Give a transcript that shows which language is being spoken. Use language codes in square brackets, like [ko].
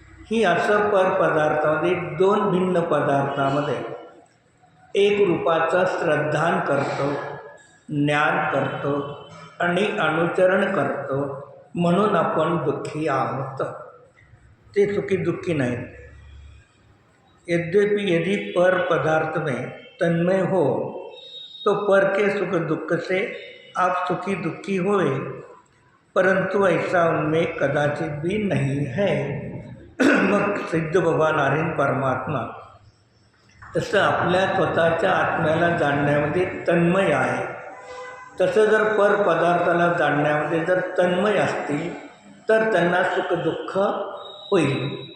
[mr] ही असं परपदार्थामध्ये दोन भिन्न पदार्थामध्ये एक रूपाचं श्रद्धान करतो, ज्ञान करतो आणि अनुचरण करतो म्हणून आपण दुःखी आहोत. ते सुखी दुःखी नाहीत. [hi] यद्यपि यदि पर पदार्थ में तन्मय हो तो पर के सुख दुख से आप सुखी दुःखी होए, परंतु ऐसा उनमें कदाचित भी नहीं है. [mr] मग सिद्ध भगवान आर्यन परमात्मा तसं आपल्या स्वतःच्या आत्म्याला जाणण्यामध्ये तन्मय आहे. तसं जर परपदार्थाला जाणण्यामध्ये जर तन्मय असतील तर त्यांना सुखदुःख होईल.